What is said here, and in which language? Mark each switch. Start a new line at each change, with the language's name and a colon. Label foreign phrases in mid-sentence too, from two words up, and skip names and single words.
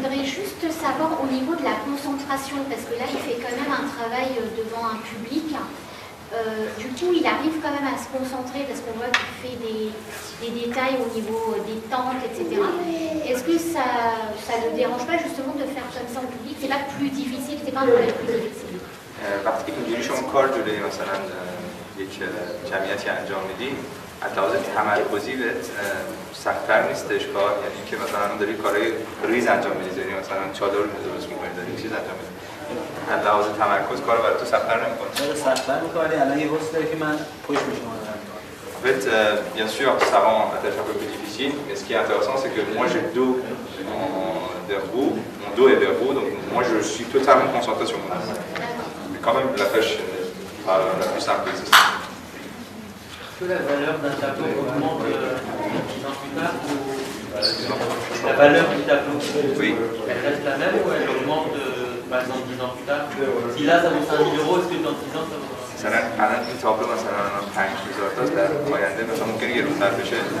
French: juste savoir au niveau de la concentration, parce que là, il fait quand même un travail devant un public. Du coup, il arrive quand même à se concentrer, parce qu'on voit qu'il fait des détails au niveau des tentes, etc. Est-ce que ça ne dérange pas justement de faire comme ça au public? C'est pas plus difficile, c'est pas un problème plus difficile.
Persian: وقتی که اینجوری شما کار جلوی مثلا یک جمعیتی انجام میدین از لحاظ تمرکزی بهت سخت‌تر نیستش کار، یعنی اینکه مثلا داری کارهای ریز انجام میدید، یعنی مثلا چادر درست می‌کنید، داری چیز انجام میدید، از لحاظ تمرکز کار برای تو سخت‌تر نمی‌کنه. سخت‌تر می‌کنه. الان یه حس داره که من پشت میشم.
French: En fait, bien sûr, ça rend la tâche un peu plus difficile, mais ce qui est intéressant, c'est que moi j'ai le dos vers vous, mon dos est vers vous, donc moi je suis totalement concentré sur mon dos. Mais quand même, la tâche n'est pas la plus simple qui existe. Est-ce que la valeur d'un tableau augmente 10 ans plus tard ou la valeur du tableau, oui. Elle reste la même ou elle augmente par exemple 10 ans plus tard? Si là ça vaut 5 000 €, est-ce que dans 10 ans ça vaut?
Persian: مثلا الان این تابلو مثلا 5000 تاست در آینده مثلا ممکنه گرونتر بشه.